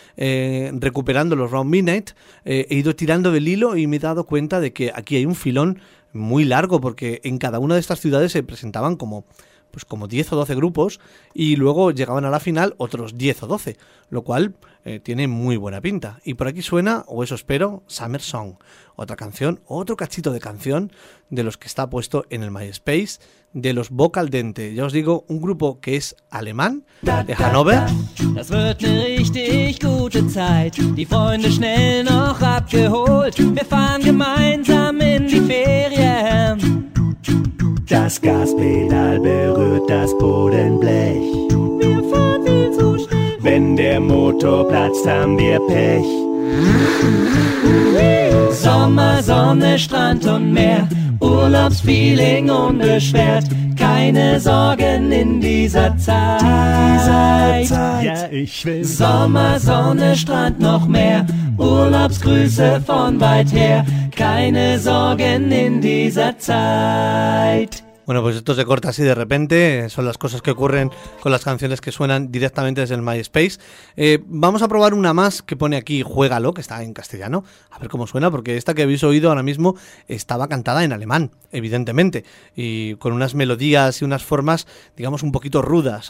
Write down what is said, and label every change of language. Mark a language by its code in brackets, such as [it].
[es] Recuperando los Round Midnight, he ido tirando del hilo y me he dado cuenta de que aquí hay un filón muy largo, porque en cada una de estas ciudades se presentaban como 10 o 12 grupos y luego llegaban a la final otros 10 o 12, lo cual tiene muy buena pinta. Y por aquí suena, o eso espero, Summer Song, otra canción, otro cachito de canción de los que está puesto en el MySpace de los Vocal Dente. Ya os digo, un grupo que es alemán, de Hannover. [de] Das wird ne richtig gute Zeit, die Freunde schnell noch abgeholt, wir fahren gemeinsam in die Ferien. Das Gaspedal berührt das Bodenblech. Wir wenn der Motor platzt, haben wir Pech. Sommer, Sonne, Strand und Meer, Urlaubsfeeling unbeschwert, keine Sorgen in dieser Zeit. Ich will Sommer, Sonne, Strand noch mehr, Urlaubsgrüße von weit her, keine Sorgen in dieser Zeit. [es] Bueno, pues esto se corta así de repente. Son las cosas que ocurren con las canciones que suenan directamente desde el MySpace. Vamos a probar una más que pone aquí Juégalo, que está en castellano. A ver cómo suena, porque esta que habéis oído ahora mismo estaba cantada en alemán, evidentemente. Y con unas melodías y unas formas, digamos, un poquito rudas.